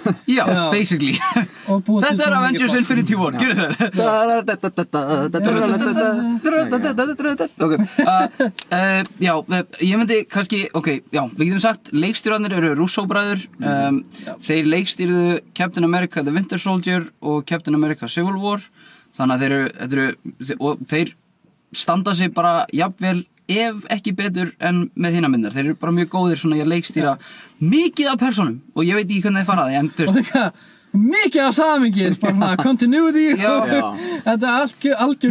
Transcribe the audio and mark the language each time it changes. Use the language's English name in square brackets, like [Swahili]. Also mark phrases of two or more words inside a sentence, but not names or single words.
[Icelandic] Já, basically. Þetta er Avengers Infinity War, gjörðu það. Já, ég myndi kannski, við getum sagt, leikstjórarnir eru Russo-bræður. Þeir leikstýrðu Captain America The Winter Soldier og Captain America Civil War. Þannig að þeir standa sig bara jafnvel ef ekki betur en með hina myndar. Þeir eru bara mjög góðir svona í að leikstýra mikið af persónum og ég veit ekki hvernig þeir fara að því, en þú veist mikið af samingir, bara continuity þetta er algjör